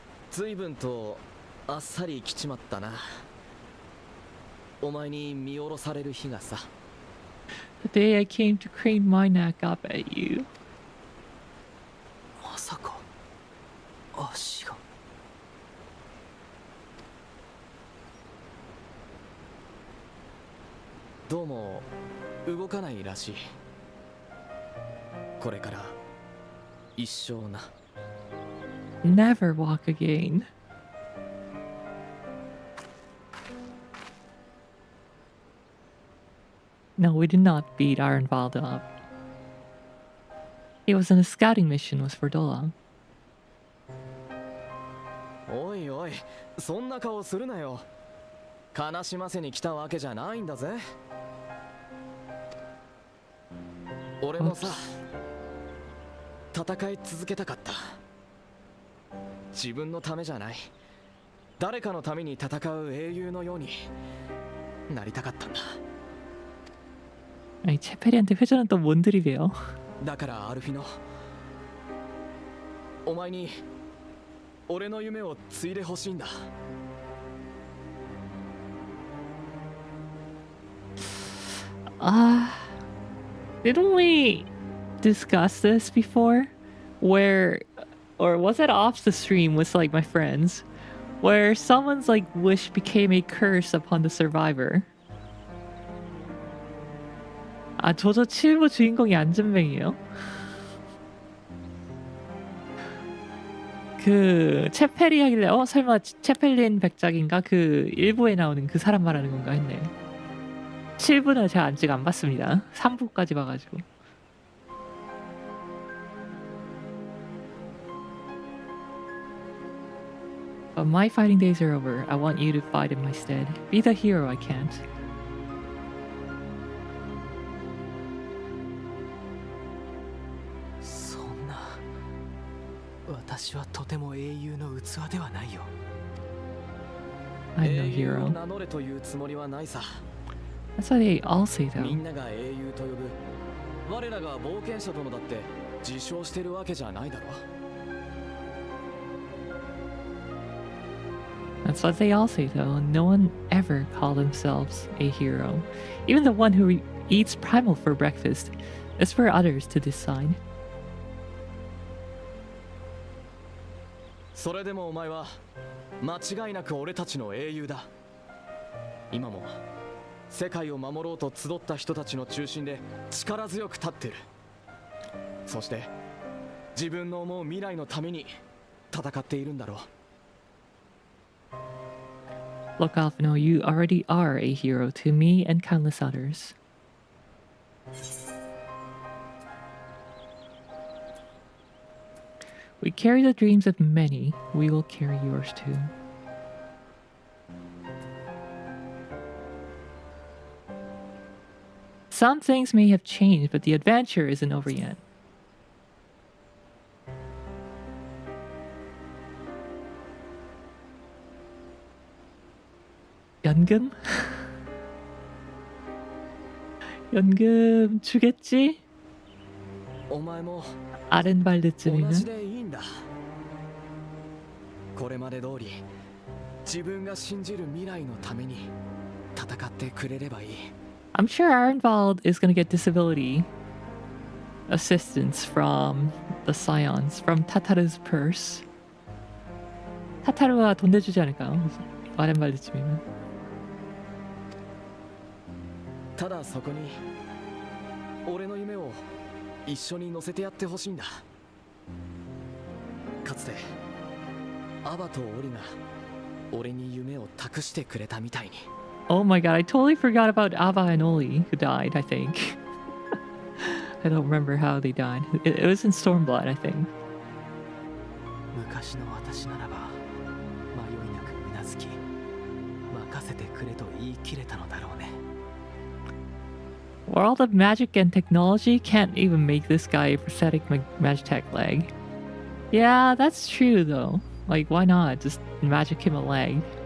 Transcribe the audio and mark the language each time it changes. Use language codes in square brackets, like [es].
[ja] 随分とあっさり来ちまったな。お前に見下ろされる日がさ。 [en] The day I came to crane my neck up at you. [ja] まさか足が。どうも動かないらしい。これから一生な。 [en] Never walk again. No, we did not beat Arnvald up. He was on a scouting mission with Ferdola. [ja] おいおい、そんな顔するなよ。悲しませに来たわけじゃないんだぜ。俺もさ、戦い続けたかった。自分のためじゃない。誰かのために戦う英雄のようになりたかったんだ。 [ko] 아니 체페리한테 회전은 또 뭔 드립이에요? [ja] だからアルフィノ、お前に俺の夢を継いでほしいんだ。 [en] Didn't we discuss this before? Where, or was it off the stream with like my friends, where someone's like wish became a curse upon the survivor? [ko] 아, 조조 7부 주인공이 안전뱅이에요? 그 체페리 하길래 설마 체펠린 백작인가? 그 일부에 나오는 그 사람 말하는 건가 했네. 7부는 제가 아직 안 봤습니다. 3부까지 봐가지고. [en] But my fighting days are over. I want you to fight in my stead. Be the hero I can't. [ja] 私はとても英雄の器ではないよ。 [en] I'm no [ja] 英雄を [en] hero. [ja] 名乗れというつもりはないさ。 [en] That's what they all say [ja] みんなが英雄と呼ぶ。我らが冒険者殿だって自称してるわけじゃないだろ。 [en] That's what they all say though. No one ever called themselves a hero. Even the one who eats primal for breakfast. It's for others to decide. [ja] それでもお前は間違いなく俺たちの英雄だ。今も世界を守ろうと集った人たちの中心で力強く立ってる。そして自分の思う未来のために戦っているんだろう。 [en] Look, Alphino, you already are a hero to me and countless others. We carry the dreams of many. We will carry yours too. Some things may have changed, but the adventure isn't over yet. [ko] 연금? 연금 주겠지? [ja] お前も [ko] 아른발드쯤이면 [ja] 同じでいいんだ。これまで通り自分が信じる未来のために戦ってくれればいい。 [en] I'm sure Arenvald is gonna get disability assistance from the Scions, from Tataru's purse. [ko] 타타루가 돈 내주지 않을까요? 아른발드쯤이면. [ja] ただそこに俺の夢を一緒に乗せてやってほしいんだ。かつてアバとオリが俺に夢を託してくれたみたいに。 [en] Oh my god, I totally forgot about Ava and Oli, who died, I think. I don't remember how they died. It was in Stormblood, I think. [ja] 昔の私ならば迷いなくうなずき任せてくれと言い切れたのだろうね。 [en] World of magic and technology can't even make this guy a prosthetic Magitech leg. Yeah, that's true though. Like, why not? Just magic him a leg.